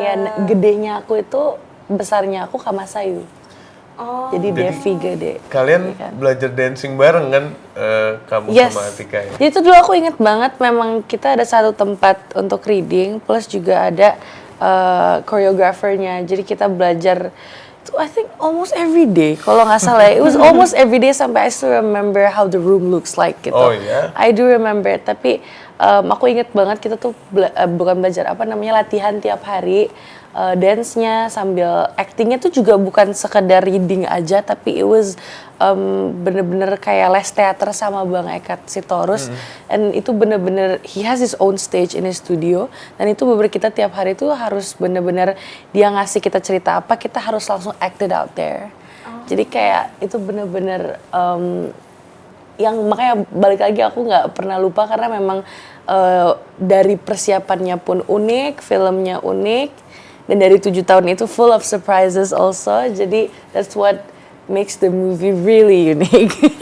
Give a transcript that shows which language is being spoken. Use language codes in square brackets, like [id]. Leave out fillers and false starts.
[id] Iya, gedenya aku itu, besarnya aku Kak Masayu. Oh. Jadi Devi gede. Kalian Iya kan? belajar dancing bareng kan, kamu [en] Yes. [id] sama Atika ya? Jadi itu dulu aku inget banget, memang kita ada satu tempat untuk reading, plus juga ada choreographernya. Jadi kita belajar, [en] I think almost every day, [id] kalau nggak salah. [en] It was almost every day sampai I still remember how the room looks like gitu. [id] Oh, iya? [en] I do remember, [id] tapi aku inget banget kita tuh bukan belajar latihan tiap hari. Dance-nya sambil acting-nya tuh juga bukan sekedar reading aja, tapi [en] it was [id] bener-bener kayak les teater sama Bang Eka Sitorus. And itu bener-bener, [en] he has his own stage in his studio, [id] dan itu bener kita tiap hari tuh harus bener-bener dia ngasih kita cerita apa, kita harus langsung [en] act it out there. [id] Jadi kayak itu bener-bener yang makanya balik lagi aku nggak pernah lupa, karena memang dari persiapannya pun unik, filmnya unik, dan dari 7 tahun itu [en] full of surprises also. [id] Jadi [en] that's what makes the movie really unique.